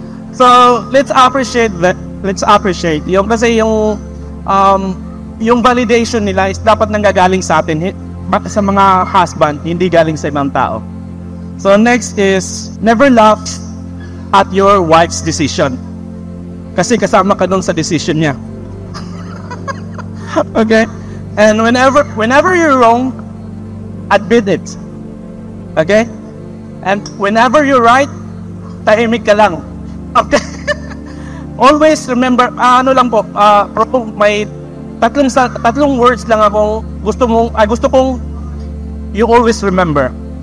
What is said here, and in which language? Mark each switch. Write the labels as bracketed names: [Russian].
[English] So, let's appreciate that. Let's appreciate. [Filipino] Kasi yung validation nila is dapat nanggagaling sa atin, sa mga husband, hindi galing sa ibang tao. [English] So next is, never laugh at your wife's decision. [Filipino] Kasi kasama ka dun sa decision niya. [English] Okay? And whenever you're wrong, admit it. Okay? And whenever you're right, [Filipino] tahimik ka lang. [English] Okay? Always remember, [Filipino] may tatlong words lang ako gusto kong [English] you always remember.